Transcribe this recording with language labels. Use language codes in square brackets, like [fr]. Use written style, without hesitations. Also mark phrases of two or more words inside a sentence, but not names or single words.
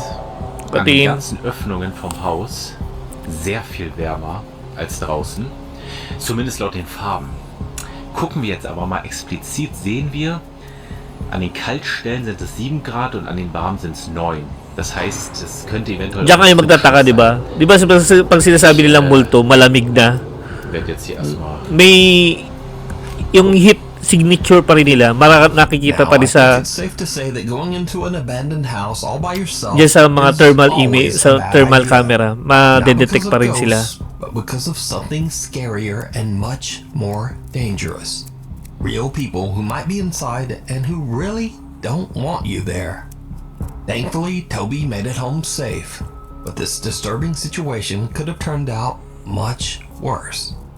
[de] es an den ganzen Öffnungen vom Haus sehr viel wärmer als draußen. Zumindest laut den Farben. Gucken wir jetzt aber mal explizit, sehen wir, an den Kaltstellen sind es 7 Grad und an den warmen sind es 9. Das heißt, es könnte eventuell... [tl] Diyan kayo magtataka, di ba? Di ba pag sinasabi nilang multo, malamig na? [de] Werd jetzt hier erstmal... [tl] May... Yung [en] heat signature [tl] pa rin nila, nakikita pa rin sa... [en] It's safe to say that going into an abandoned house all by yourself [tl] Diyan sa mga [en] thermal image, [tl] sa [en] thermal camera, [tl] ma-detect pa rin sila. [en] But because of something scarier and much more dangerous. Real people who might be inside and who really don't want you there. Thankfully, Toby made it home safe, but this disturbing situation could have turned out much worse.